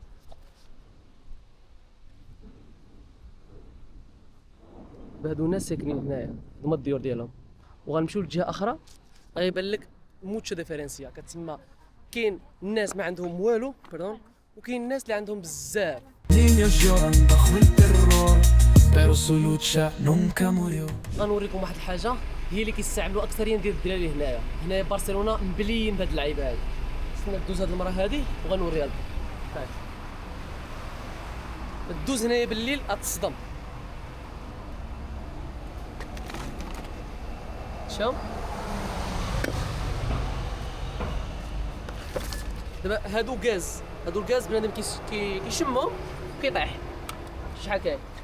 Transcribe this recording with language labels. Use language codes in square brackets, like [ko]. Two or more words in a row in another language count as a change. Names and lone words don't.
[ar] هادو الناس ساكنين هنايا، هما الديور ديالهم، وغنمشيو لجهه اخرى غيبان لك [es] mucho diferencia, [ar] كتسمى كاين الناس ما عندهم والو بردون، وكاين الناس اللي عندهم بزاف. [es] Niños lloran bajo el terror, pero su lucha nunca murió. [ar] غنوريكم واحد الحاجه هي اللي كيستعملوا اكثرين ديال الدراري هنايا برشلونه مبليين بهاد اللعيبه هادي. استنى دوز هاد المراه هادي وغنوريها لكم. دوز هنايا بالليل غتصدم. شوف دابا هادو الغاز بنادم كيشمو كيطيح شحال كاين.